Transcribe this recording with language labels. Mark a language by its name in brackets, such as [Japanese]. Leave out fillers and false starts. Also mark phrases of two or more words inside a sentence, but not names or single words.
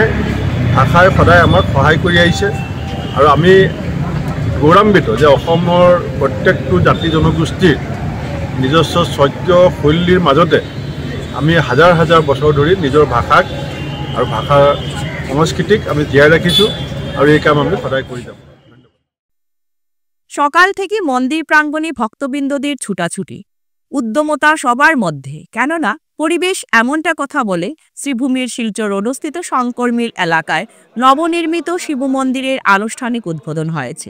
[Assamese] ভাষাই সদায় আমাক সহায় কৰি আহিছে আৰু আমি গৌৰৱান্বিত যে অসমৰ প্ৰত্যেকটো জাতি জনগোষ্ঠীৰ নিজস্ব স্বকীয় শৈলীৰ মাজতে আমি হাজাৰ হাজাৰ বছৰ ধৰি নিজৰ ভাষাক আৰু ভাষাৰ সংস্কৃতিক আমি জীয়াই ৰাখিছোঁ আৰু এই কাম আমি সদায় কৰি যাম। [Bangla] সকাল থেকে মন্দির প্রাঙ্গণে ভক্তবৃন্দদের ছুটাছুটি, উদ্যমতা সবার মধ্যে, কেননা পরিবেশ এমনটা কথা বলে শ্রীভূমির শিলচর রোডস্থিত শঙ্কর মিল এলাকায় নবনির্মিত শিব মন্দিরের আনুষ্ঠানিক উদ্বোধন হয়েছে।